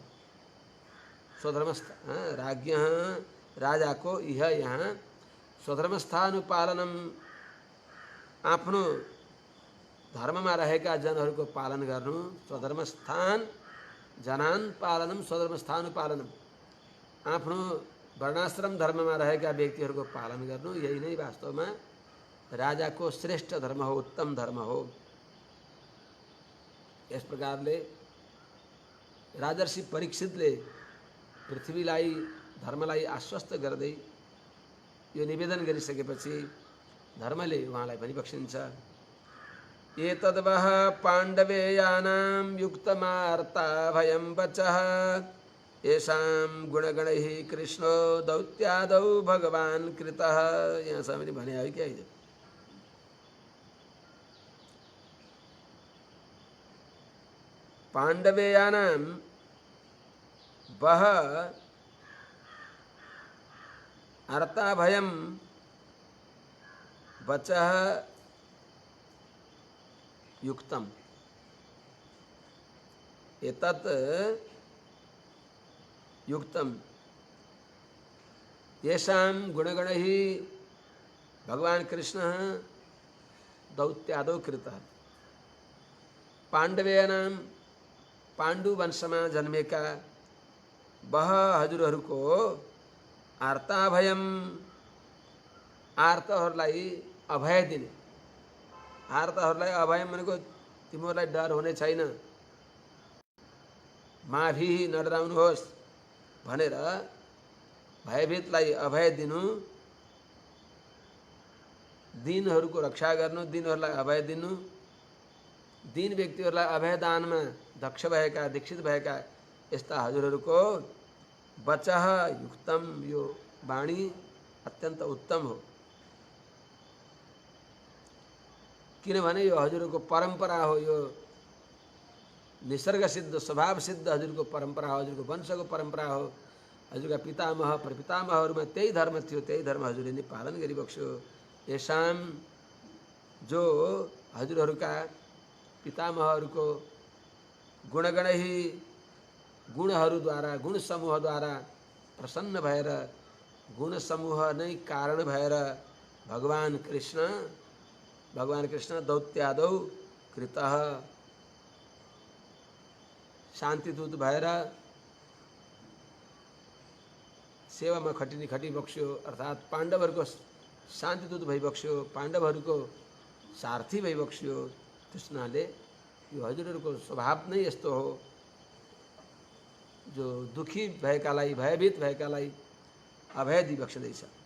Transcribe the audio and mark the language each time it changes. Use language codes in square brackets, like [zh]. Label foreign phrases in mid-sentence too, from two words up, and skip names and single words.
[sa] स्वधर्मस्थ राज्ञः, [ne] राजाको यह यहाँ स्वधर्मस्थानुपालनम, आफ्नो धर्ममा रहेका जनहरूको पालन गर्नु। [sa] स्वधर्मस्थान जनान पालनम स्वधर्मस्थानुपालनम, [ne] आफ्नो वर्णाश्रम धर्ममा रहेका व्यक्तिहरूको पालन गर्नु, यही नै वास्तवमा राजाको श्रेष्ठ धर्म हो, उत्तम धर्म हो। यस प्रकारले राजर्षि परीक्षितले पृथ्वीलाई धर्मलाई आश्वस्त गर्दै यो निवेदन गरिसकेपछि धर्मले उहाँलाई भनिबक्सिन्छ, [sa] एतद्वः पाण्डवेयानां युक्तमार्ता भयं वचः येषां गुणगणैः कृष्णो दौत्यादौ भगवान् कृतः। [ne] यहाँसम्म पनि भने है क्या हिजो। [sa] पाण्डवेयानां वः अर्ता भयं वचः युक्तम। एतत् युक्तम येषां गुणगणैः भगवान कृष्ण दौत्यादौ कृतः। [ne] पाण्डवेनाम पाण्डु वंशमा जन्मेका बह हजुरहरूको आर्ताभयम आर्तहरूलाई अभय दिने। आर्तहरूलाई अभय भनेको तिमीहरूलाई डर हुने छैन, माभि नडराउनुहोस् भनेर भयभीतलाई अभय दिनु, दीनहरूको रक्षा गर्नु, दीनहरूलाई अभय दिनु, दीन व्यक्तिहरूलाई अभय दानमा दक्ष भएका दीक्षित भएका यस्ता हजुरहरूको [sa] वचः युक्तम, [ne] यो वाणी अत्यन्त उत्तम हो। किनभने यो हजुरको परम्परा हो, यो निसर्ग सिद्ध स्वभाव सिद्ध हजुरको परम्परा हो, हजुरको वंशको परम्परा हो। हजुरका पितामह प्रपितामहहरूमा त्यही धर्म थियो, त्यही धर्म हजुरले नै पालन गरिबक्स्यो। येषाम जो हजुरहरूका पितामहहरूको गुणगणही गुणहरूद्वारा गुण समूहद्वारा प्रसन्न भएर गुण समूह नै कारण भएर भगवान कृष्ण [sa] दौत्यादौ कृतः [ne] शान्तिदूत भएर सेवामा खटिबक्स्यो, अर्थात् पाण्डवहरूको शान्तिदूत भइबक्स्यो, पाण्डवहरूको सारथी भइबक्स्यो। त्यस हुनाले यो हजुरहरूको स्वभाव नै यस्तो हो, जो दुखी भएकालाई भयभीत भएकालाई अभय दिइबक्स्दैछ।